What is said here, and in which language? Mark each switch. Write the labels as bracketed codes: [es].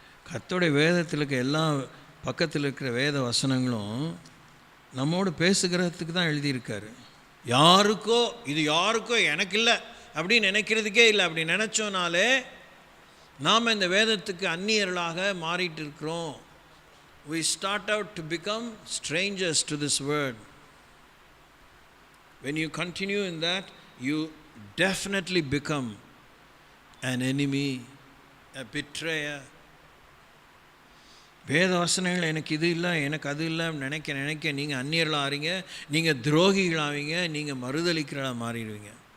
[ta] கர்த்தருடைய வேதத்தில் இருக்க எல்லா பக்கத்தில் இருக்கிற வேத வசனங்களும் நம்மோடு பேசுகிறதுக்கு தான் எழுதியிருக்காரு. யாருக்கோ இது யாருக்கோ எனக்கு இல்லை அப்படின்னு நினைக்கிறதுக்கே இல்லை. அப்படி நினச்சோனாலே நாம் இந்த வேதத்துக்கு அந்நியர்களாக மாறிட்டு இருக்கிறோம். [en] We start out to become strangers to this word. When you continue in that, you definitely become an enemy, a betrayer. [ta] வேத வசனங்கள் எனக்கு இது இல்லை, எனக்கு அது இல்லை நினைக்க நீங்கள் அந்நியர்களாக ஆறீங்க, நீங்கள் துரோகிகளாவீங்க, நீங்கள் மறுதளிக்கிறவர்களாக மாறிடுவீங்க.